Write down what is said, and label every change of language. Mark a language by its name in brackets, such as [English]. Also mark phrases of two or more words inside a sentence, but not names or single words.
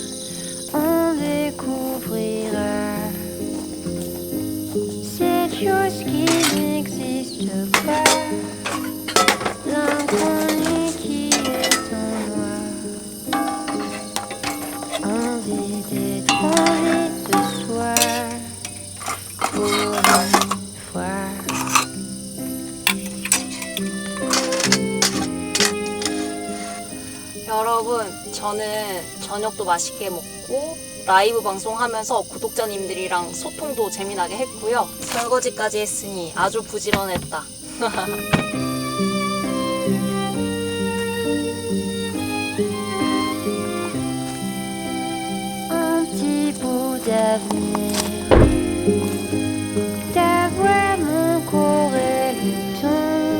[French] On découvrira cette chose qui n'existe pas. L'inconnu qui est en moi. Envie d'être envie de soi. Pour une fois. [Korean] 여러분, 저는 저녁도 맛있게 먹고 라이브 방송하면서 구독자님들이랑 소통도 재미나게 했고요. 설거지까지 했으니 아주 부지런했다. [French] Un petit bout d'avenir. D'avoir mon corps et le ton.